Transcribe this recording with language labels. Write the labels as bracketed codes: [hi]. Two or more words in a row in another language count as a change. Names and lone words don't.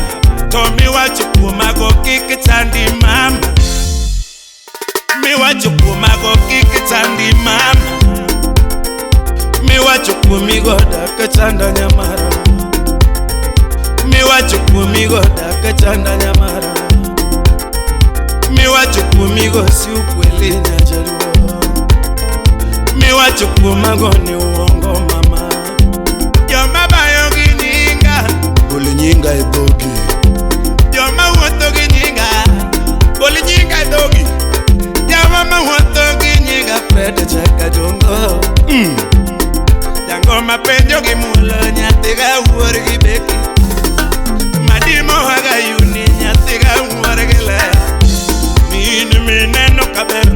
[luo] to miwacho kuomago kik chandi mama, miwacho kuomago kik chandi mama, miwacho kuomigo dak chanda nyamara, miwacho kuomigo dak chanda nyamara, miwacho kuomigo [sw] si ukweli [luo] nyajaluo, miwacho kuomago ni uongo mama, joma bayo gi nyinga Goli nyinga e dhogi, joma wuotho gi nyinga gol nyinga e dhogi, joma mawuotho gi nyinga Fred jakadongo, jangoma penjo gi mulo nyathi ga wuor gi beki, madimo haga yuni nyathi ga wuor gi le, min mineno kaberno,